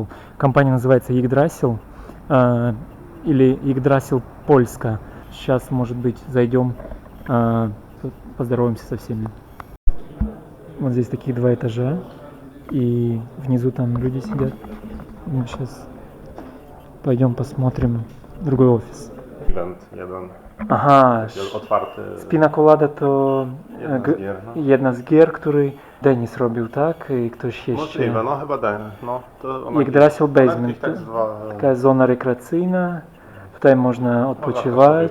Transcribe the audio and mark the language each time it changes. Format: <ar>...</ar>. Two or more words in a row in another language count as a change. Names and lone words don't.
<ru>Компания называется Yggdrasil или Yggdrasil Польска. Сейчас, может быть, зайдем, поздороваемся со всеми. Вот здесь такие 2 этажа, и внизу там люди сидят. Мы сейчас пойдем посмотрим другой офис.</ru> <pl>Aha, z Pinacolada to jedna z gier, której Denis robił, tak? I ktoś jeszcze... Możliwe, no chyba Denis. No, to Yggdrasil Basement, taka zona rekreacyjna. Tutaj można odpoczywać.</pl>